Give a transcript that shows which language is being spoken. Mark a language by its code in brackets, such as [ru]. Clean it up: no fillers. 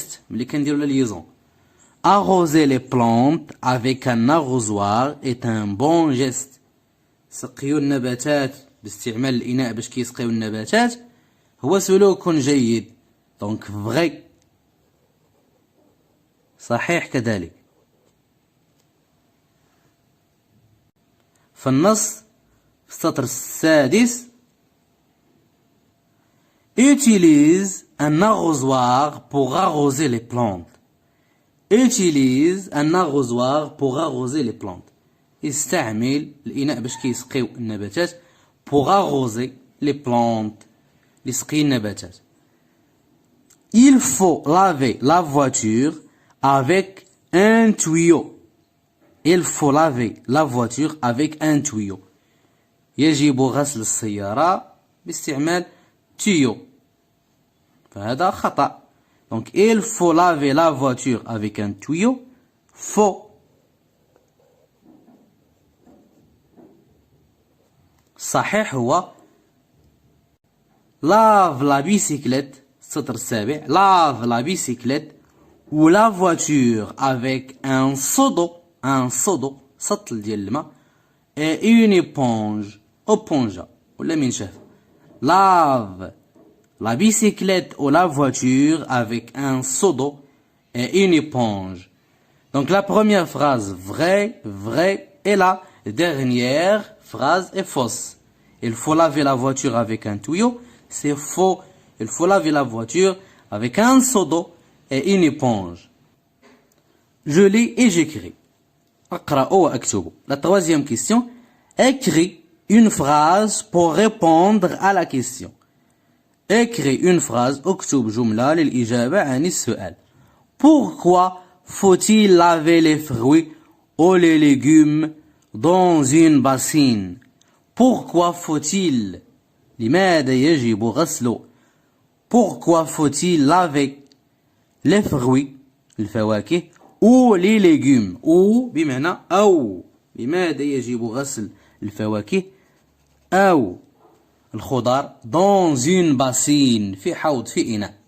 [ar] ملي كنديروا [fr] la liaison. arroser les plantes avec un arrosoir est un bon geste. [ar] سقيوا النباتات باستعمال الإناء باش كيسقيو النباتات هو سلوك جيد. دونك فغي صحيح كذلك. في النص في السطر السادس [fr] utilise un arrosoir pour arroser les plantes. Utilise un arrosoir pour arroser les plantes. [ar] استعمل الإناء باش كيسقيو النباتات [fr] pour arroser les plantes. [ar] لسقي النباتات. [fr] Il faut laver la voiture avec un tuyau. Il faut laver la voiture avec un tuyau. [ar] يجب غسل السيارة باستعمال tuyau. فهذا خطأ. [fr] Donc il faut laver la voiture avec un tuyau. Faux. [ar] صحيح هو [fr] lave la bicyclette. [ar] السطر السابع [fr] lave la bicyclette ou la voiture avec un seau d'eau. Un seau d'eau [ar] سطل ديال الماء [fr] et une éponge. [ar] éponge ولا منشفة. [fr] lave la bicyclette ou la voiture avec un seau d'eau et une éponge. Donc la première phrase vrai, vrai, et la dernière phrase est fausse. Il faut laver la voiture avec un tuyau, c'est faux. Il faut laver la voiture avec un seau d'eau et une éponge. Je lis et j'écris. [ar] أقرأ وأكتب. [fr] La troisième question. Écris une phrase pour répondre à la question. Écris une phrase. [ar] اكتب جملة للإجابة عن السؤال. [fr] Pourquoi faut-il laver les fruits ou les légumes dans une bassine? Pourquoi faut-il? [ar] لماذا يجب غسل? [fr] Pourquoi faut-il laver les fruits الفواكه ou les légumes ou [ar] بمعنى أو لماذا يجب غسل الفواكه أو الخضار [fr] dans une bassine [ar] في حوض في إناء.